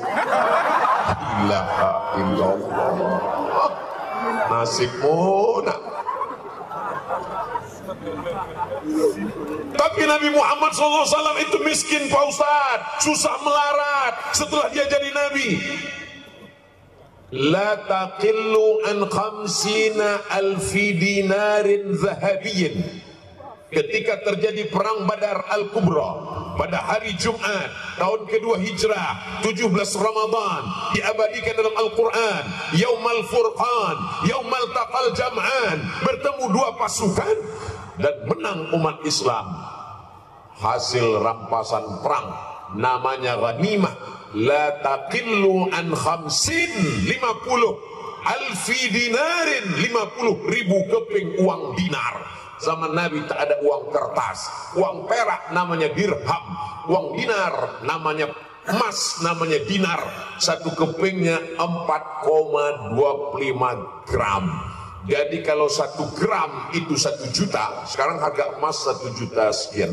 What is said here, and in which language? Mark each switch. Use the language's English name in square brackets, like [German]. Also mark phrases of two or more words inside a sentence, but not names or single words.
[Arabic] إله إلا الله. [Indonesian] Nasibmu nak. Tapi Nabi Muhammad SAW itu miskin Pak Ustaz, susah melarat setelah dia jadi Nabi. [Arabic] لا تقل عن 50,000 دينار ذهبي. [Indonesian] Ketika terjadi perang Badar Al-Kubra pada hari Jumat tahun kedua Hijrah 17 Ramadan, diabadikan dalam Al-Quran, [Arabic] يوم الفرقان، يوم التقى الجمعان, [Indonesian] bertemu dua pasukan dan menang umat Islam. Hasil rampasan perang namanya ghanimah. [Arabic] لا تقل عن 50 ألف دينار, [Indonesian] 50.000 keping uang dinar. Zaman Nabi tak ada uang kertas, uang perak namanya dirham, uang dinar namanya emas, namanya dinar. Satu kepingnya 4,25 gram. Jadi kalau 1 gram itu 1 juta, sekarang harga emas 1 juta sekian.